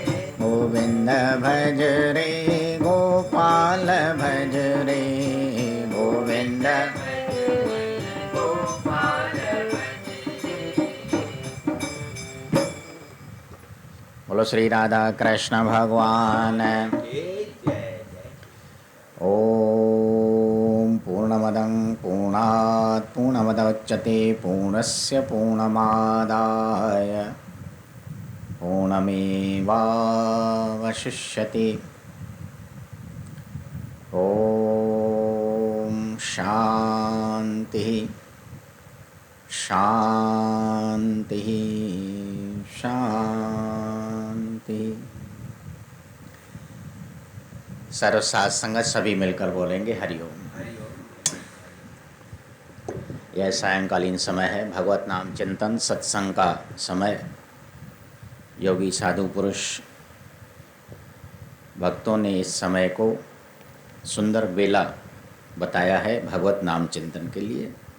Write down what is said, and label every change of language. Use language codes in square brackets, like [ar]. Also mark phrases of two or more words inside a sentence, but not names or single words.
[hi] गोविंद भज रे गोपाल भज रे, गोविंद गोपाल भज रे। बोलो श्री राधा कृष्ण भगवान। जय जय जय। [sa] ओम पूर्णमदं पूर्णात् पूर्णमुदच्यते पूर्णस्य पूर्णमादाय पूर्णमेवावशिष्यते। ओम शांति शांति शांति। [hi] सर्व साथ संगत सभी मिलकर बोलेंगे हरिओम। यह सायंकालीन समय है, भगवत नाम चिंतन सत्संग का समय। योगी साधु पुरुष भक्तों ने इस समय को सुंदर बेला बताया है भगवत नाम चिंतन के लिए।